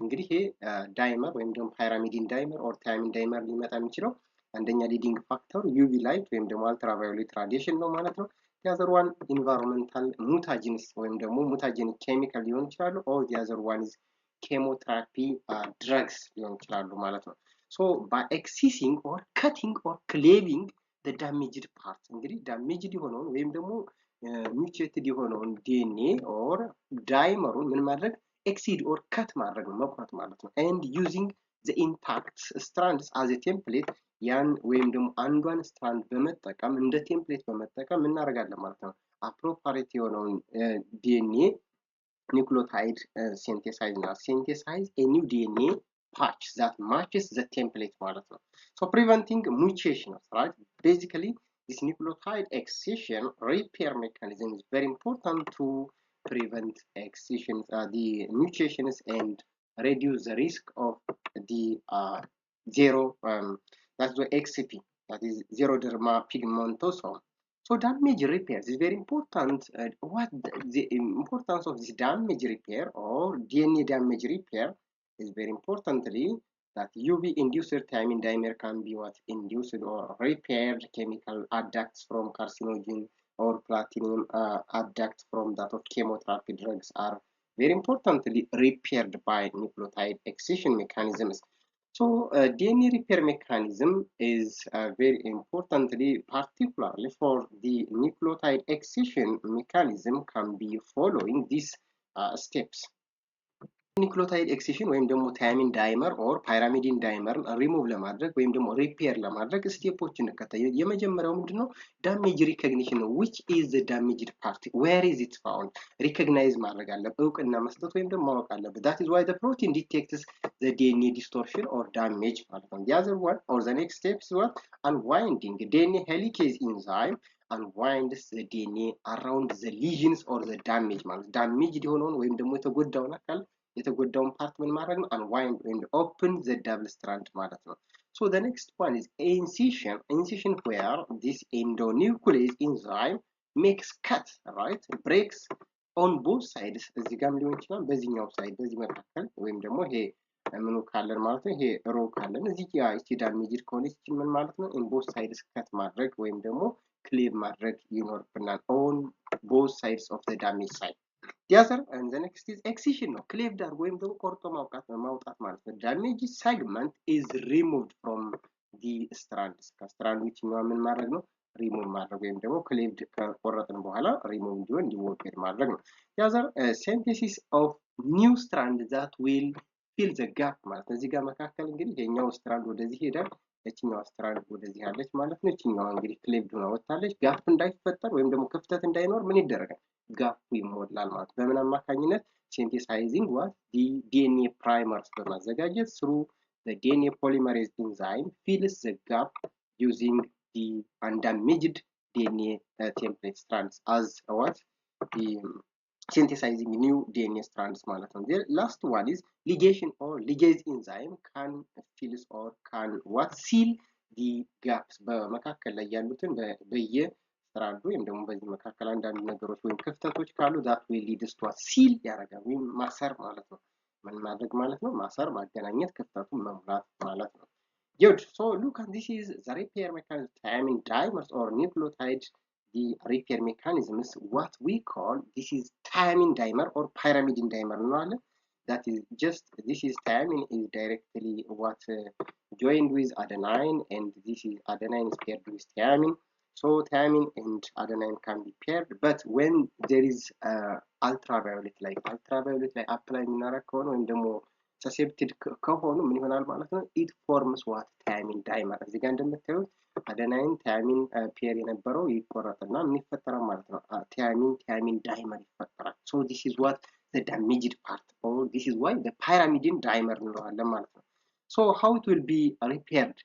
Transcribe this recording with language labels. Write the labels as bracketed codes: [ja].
[am] እንግዲህ ይሄ ዳይመር ወይም ደግሞ [en] pyrimidine dimer or thiamine dimer ሊመጣ የሚችለው አንደኛ ሊዲንግ ፋክተር UV light ወይም ደግሞ ultraviolet radiation ነው ማለት ነው። the other one environmental mutagens ወይም ደግሞ mutagenic chemical ሊሆን ይችላሉ or the other one is chemotherapy drugs [am] ሊሆን ይችላሉ ማለት ነው። [en] So by excising or cutting or cleaving the damaged part, [am] እንግዲህ damaged የሆነውን ወይም ደግሞ [en] mutated የሆነውን DNA or ዳይመሩን ምን ማድረግ exceed or cut [am] ማድረግ ነው መቁረጥ ማለት ነው [en] and using the intact strands as a template [am] ያን ወይም ደግሞ አንዷን ስትራንድ በመጠቀም እንደ ቴምፕሌት በመጠቀም እናደርጋለን ማለት ነው። አፕሮፕሪየት የሆነውን ዲኤንኤ ኒውክሊዮታይድ ሲንቴሳይዝ እና [en] ሲንቴሳይዝ ኤ ኒው ዲኤንኤ patch that matches the template [am] ማለት ነው። [en] So preventing mutations, right? Basically, this nucleotide excision repair mechanism is very important to prevent excisions, the mutations and reduce the risk of the zero, that's the XCP, that is xeroderma pigmentosum. So damage repair is very important. What the importance of this damage repair or DNA damage repair is very importantly that UV-induced thymine dimer can be what induced or repaired chemical adducts from carcinogen or platinum adducts from that of chemotherapy drugs are very importantly repaired by nucleotide excision mechanisms. So DNA repair mechanism is very importantly, particularly for the nucleotide excision mechanism can be following these steps. [am] ኒክሎታይድ ኤክሲሽን ወይም ደግሞ ታያሚን ዳይመር ኦር ፓይራሚዲን ዳይመር ሪሙቭ ለማድረግ ወይም ደግሞ ሪፔር ለማድረግ ስቴፖች እንከተል። የመጀመሪያው ምንድነው? ዳሜጅ ሪኮግኒሽን ነው። [en] which is the damaged part, where is it found? [am] ሪኮግናይዝ ማድረግ አለበት፣ እውቅና መስጠት ወይም ደግሞ ማወቅ አለበት። [en] that is why the protein detects the DNA distortion or damage ማለት ነው። the other one or the next step is what? Unwinding DNA helicase enzyme unwinds the DNA around the lesions or the damage [am] ማለት damaged የሆነውን ወይም ደግሞ የተጎዳውን አካል የተጎዳውን ፓርት ምን ማድረግ ነው? [en] unwind and open the double strand [am] ማለት ነው። [en] So the next one is incision where this endonuclease enzyme makes cut, right? breaks on both sides [am] እዚህ ጋርም ሊሆን ይችላል፣ በዚህኛው ሳይድ በዚህ መካከል ወይም ደግሞ ይሄ ምኑ ካለን ማለት ነው፣ ይሄ ሮ ካለን እዚህ ጋር እስቲ ዳሜጅድ ከሆነች ምን ማለት ነው? [en] in both sides cut [am] ማድረግ ወይም ደግሞ ክሊቭ ማድረግ ይኖርብናል [en] on both sides of the damaged side. The other and the next is excision ነው። [am] ክሌቭድ አድርጎ ወይም ደግሞ ቆርጦ ማውጣት ማለት ነው። [en] damaged segment is removed from the strands ከስትራንድ ውጭኛው ምን ማድረግ ነው? [am] ሪሙቭ ማድረግ ወይም ደግሞ ክሌቭድ ከቆረጥን በኋላ ሪሙቭ እንዲሆን እንዲወገድ ማድረግ ነው። [en] the other synthesis of new strand that will fill the gap [am] ማለት ነው። እዚህ ጋር መካከል እንግዲህ የኛው ስትራንድ ወደዚህ ሄዳል፣ እቺኛው ስትራንድ ወደዚህ ያለች ማለት ነው። እቺኛው እንግዲህ ክሌቭድ ሆና ወጣለች። ጋፕ እንዳይፈጠር ወይም ደግሞ ክፍተት እንዳይኖር ምን ይደረጋል? ጋፕ ይሞላል ማለት ነው። በምን አማካኝነት? [en] ሲንቴሳይዚንግ ዋት ዲኤንኤ ፕራይመርስ በማዘጋጀት ስሩ ዲኤንኤ ፖሊመሬዝ ኢንዛይም ፊልስ ዘ ጋፕ ዩዚንግ ዲ undamaged DNA template strands as what synthesizing new DNA strands ማለት ነው። the last one is ligation or ligase enzyme can fill or can what seal the gaps [am] በመካከል ላይ ያሉትን በየ ስትራንዱ ወይም ደግሞ በዚህ መካከል አንዳንድ ነገሮች ወይም ክፍተቶች ካሉ [en] that will lead to seal ያደርጋል ወይም ማሰር ማለት ነው። ምን ማድረግ ማለት ነው? [am] ማሰር፣ ማገናኘት፣ ክፍተቱን መሙላት ማለት ነው። [en] good, so look at this is the repair mechanism thiamine dimers or nucleotide the repair mechanism is what we call this is thiamine dimer or pyrimidine dimer ነው። that is just this is thiamine is directly what joined with adenine and this is adenine is paired with thiamine. So thiamine and adenine can be paired, but when there is ultraviolet light apply [am] የምናደርግ ከሆነ ወይም ደግሞ [en] suscepted ከሆኑ ምን ይሆናል ማለት ነው? it forms what thiamine dimer። [am] እዚህ ጋር እንደምታዩት አደናይን thiamine ፔር የነበረው ይቆረጥና ምን ይፈጠራል ማለት ነው? thiamine dimer ይፈጠራል። [en] so this is what the damaged part or this is why the pyrimidine dimer እንለዋለን ማለት ነው። so how it will be repaired?